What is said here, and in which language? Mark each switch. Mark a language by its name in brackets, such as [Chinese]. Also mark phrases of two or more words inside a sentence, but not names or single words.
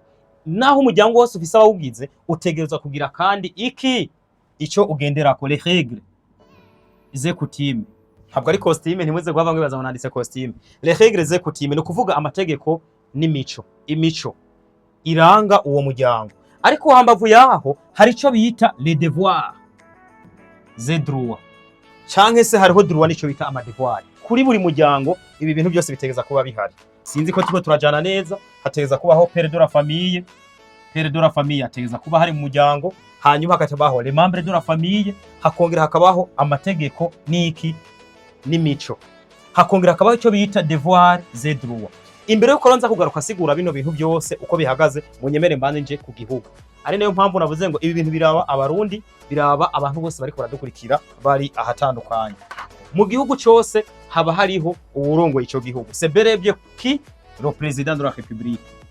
[Rundi] Naho umuryango wose ufise abawugize, utegerezwa kugira kandi ico ugendera ko, [French] les règles, les coutumes. [Rundi] Ntabwo ari costume, ntimuze guhava ngo baza nanditse costume. [French] Les règles, les coutumes [Rundi] no kuvuga amategeko n'imico, imico iranga uwo muryango. Ariko hambavu yaho hari ico bita [French] les devoirs, les droits, [Rundi] canke se hariho droit nico bita ama devoirs. Kuri buri muryango ibi bintu byose bitegeza kuba bihari. Sinzi ko tuko turajana neza, hategeza kubaho [French] père de la famille. Père de la famille [Rundi] ategeza kuba hari mu muryango, hanyuma hakabaho [French] les membres de la famille, [Rundi] hakongera hakabaho amategeko n'imico, hakongera hakabaho ico bita [French] devoirs, les droits. [Rundi] Imbere yo koronza kugaruka sigura bino bintu byose uko bihagaze, munyemere mbane nje ku gihugu. Ari nayo mpamvu navuze ngo ibi bintu biraba abarundi, biraba abantu bose bari baradukurikira bari ahatandukanye. Mu gihugu cyose haba hariho uwurongoye ico gihugu. [French] C'est bel et bien qui le président de la République.